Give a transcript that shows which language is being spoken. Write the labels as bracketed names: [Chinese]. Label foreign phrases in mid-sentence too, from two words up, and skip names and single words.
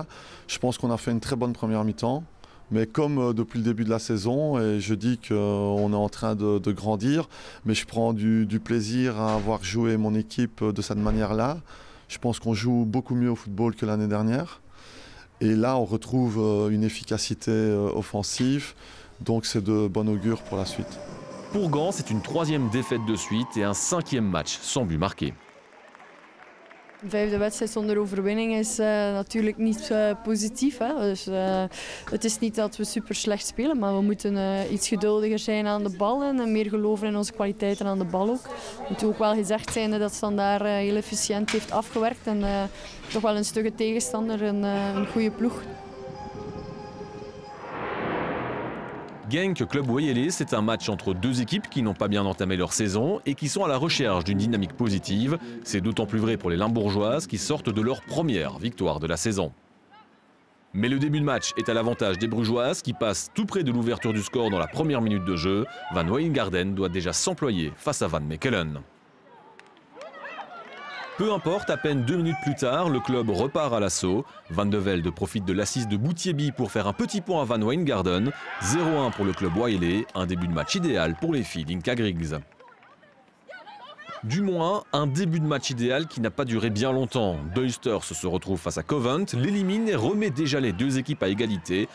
[French] Je pense qu'on a fait une très bonne première mi-temps. Mais comme depuis le début de la saison, et je dis qu'on est en train de grandir, mais je prends du plaisir à avoir joué mon équipe de cette manière-là. Je pense qu'on joue beaucoup mieux au football que l'année dernière. Et là, on retrouve une efficacité offensive. Donc c'est de bon augure pour la suite. Pour Gant, c'est une 3e défaite de suite et un 5e match sans but marqué. [Dutch] De 5e wedstrijd zonder overwinning is natuurlijk niet positief. Hè? Dus, het is niet dat we super slecht spelen, maar we moeten iets geduldiger zijn aan de bal en meer geloven in onze kwaliteiten aan de bal ook. Het moet ook wel gezegd zijn dat Standaard heel efficiënt heeft afgewerkt en toch wel een stugge tegenstander, een goede ploeg. [French] Genk Club Wayelé, c'est un match entre deux équipes qui n'ont pas bien entamé leur saison et qui sont à la recherche d'une dynamique positive. C'est d'autant plus vrai pour les Limbourgeoises qui sortent de leur première victoire de la saison. Mais le début de match est à l'avantage des Brugeoises qui passent tout près de l'ouverture du score dans la première minute de jeu. Van Wijngaarden doit déjà s'employer face à Van Mechelen. Peu importe, à peine 2 minutes plus tard, le club repart à l'assaut. Van de Velde profite de l'assise de Boutiébi pour faire un petit point à Van Wijngaarden. 0-1 pour le club Wayelé, un début de match idéal pour les filles d'Inka Griggs. Du moins, un début de match idéal qui n'a pas duré bien longtemps. Doysters se retrouve face à Covent, l'élimine et remet déjà les deux équipes à égalité.